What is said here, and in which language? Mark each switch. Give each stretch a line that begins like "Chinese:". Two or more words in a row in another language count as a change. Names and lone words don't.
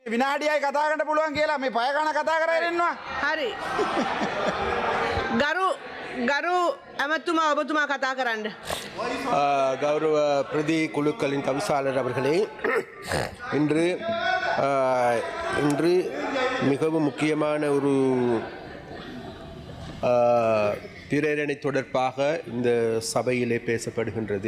Sinhala: විනාඩියයි කතා කරන්න පුළුවන් කියලා මේ පය කන කතා කරගෙන ඉන්නවා. හරි. ගරු ඇමතුමා ඔබතුමා කතා කරන්න.
Tamil: கௌரவ பிரதி குழுக்களின் தவிசாளர் அவர்களே, இன்று மிகவும் முக்கியமான ஒரு பிரேரணை தொடர்பாக இந்த சபையிலே பேசப்படுகின்றது.